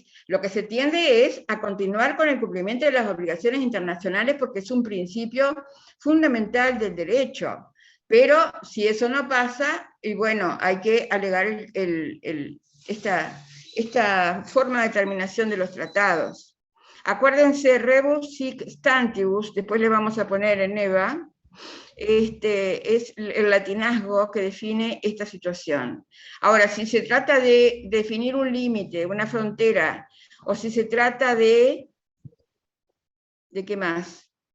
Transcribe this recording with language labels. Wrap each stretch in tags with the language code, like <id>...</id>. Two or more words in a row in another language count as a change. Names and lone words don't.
<es>Lo que se tiende es a continuar con el cumplimiento de las obligaciones internacionales porque es un principio fundamental del derecho. Pero si eso no pasa, y bueno, hay que alegar esta forma de terminación de los tratados. Acuérdense,</es> <la>rebus sic stantibus,</la> <es>después le vamos a poner en EVA, es el latinazgo que define esta situación. Ahora, si se trata de definir un límite, una frontera, o si se trata ¿de qué más?</es>